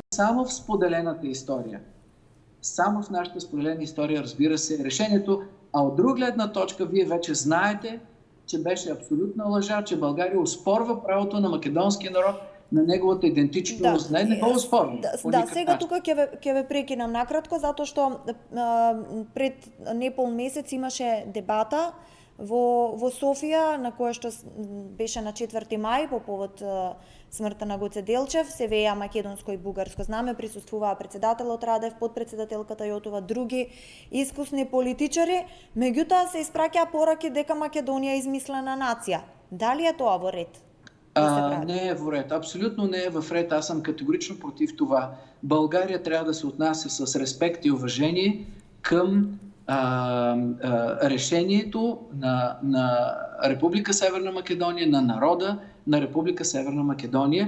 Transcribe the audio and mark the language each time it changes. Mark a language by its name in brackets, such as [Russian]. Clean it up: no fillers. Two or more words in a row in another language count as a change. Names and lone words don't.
[Bulgarian] Само в споделената история, само в нашата споделена история, разбира се, решението, а от друга гледна точка, вие вече знаете, че беше абсолютна лъжа, че България оспорва правото на македонския народ на неговата идентичност. Да, не го оспорва. [Macedonian] Да, сега тука ќе ве прекинам накратко, затоа што пред непол месец имаше дебата во Софија, на која што беше на 4 мај по повод смртта на Гоце Делчев, се веја македонско и бугарско знаме, присуствуваа председателот Радев, подпредседателката Јотова, други искусни политичари, меѓутоа се испраќаа пораки дека Македонија е измислена нација. Дали е тоа во ред? [Bulgarian] Не е в ред. Абсолютно не е в ред. Аз съм категорично против това. България трябва да се отнася с респект и уважение към решението на Република Северна Македония, на народа на Република Северна Македония.